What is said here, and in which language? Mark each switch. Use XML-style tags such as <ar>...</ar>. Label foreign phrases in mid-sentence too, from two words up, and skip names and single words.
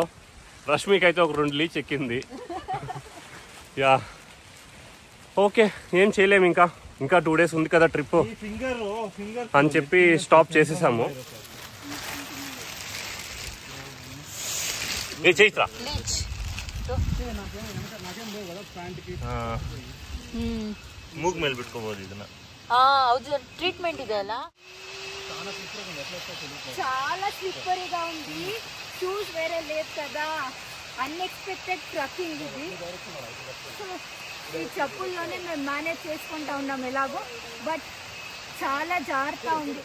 <te>రష్మికి అయితే ఒక 2 లీచ్ ఎక్కింది. యా ఓకే, ఏం చేయలేము, ఇంకా 2 days ఉంది కదా ట్రిప్ అని చెప్పి స్టాప్ చేసేసాము.</te> <kn>ఏ చైత్ర ಮೂಗ್ ಮೇಲೆ ಬಿಟ್ಕೋಬಹುದು ಇದನ್ನ. ಹೌದು, ಟ್ರೀಟ್ಮೆಂಟ್ ಇದೆಲ್ಲ</kn> <te>చాలా స్లిప్పరీగా ఉంది, షూస్ వేరే లేదు కదా, అన్ఎక్స్పెక్టెడ్ ట్రక్కింగ్ ఇది. ఈ చెప్పుల్లోనే మేము మేనేజ్ చేసుకుంటా ఉన్నాం ఎలాగో, బట్ చాలా జాగ్రత్త ఉంది.</te>